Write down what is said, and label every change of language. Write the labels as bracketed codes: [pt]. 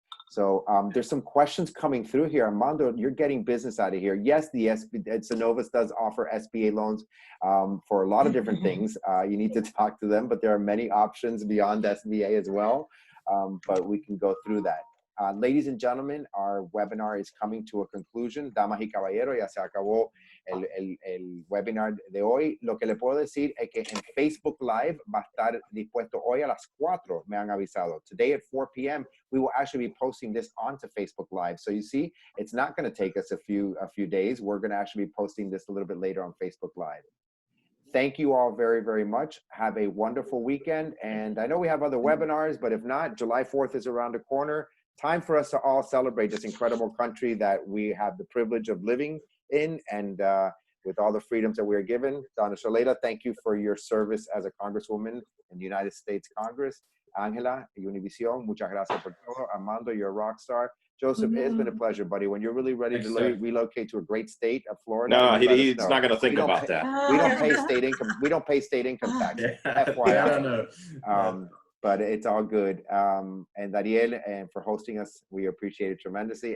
[en] So there's some questions coming through here. Armando, you're getting business out of here. Yes, Synovus does offer SBA loans for a lot of different things. You need to talk to them, but there are many options beyond SBA as well. But we can go through that. Ladies and gentlemen, our webinar is coming to a conclusion. [es] Damas y caballeros, ya se acabó el webinar de hoy. Lo que le puedo decir es que en Facebook Live va a estar dispuesto hoy a las 4, me han avisado. [en] Today at 4 p.m., we will actually be posting this onto Facebook Live. So you see, it's not going to take us a few days. We're going to actually be posting this a little bit later on Facebook Live. Thank you all very, very much. Have a wonderful weekend. And I know we have other webinars, but if not, July 4th is around the corner. Time for us to all celebrate this incredible country that we have the privilege of living in, and with all the freedoms that we are given. Donna Shaleda, thank you for your service as a Congresswoman in the United States Congress. [es] Angela, Univision, muchas gracias por todo. [en] Armando, you're a rock star. Joseph, it's been a pleasure, buddy. When you're really ready to relocate to a great state of Florida. No, he's not going to think about that. We don't pay state income. We don't pay state income tax. FYI. But it's all good. And Dariel, and for hosting us, we appreciate it tremendously.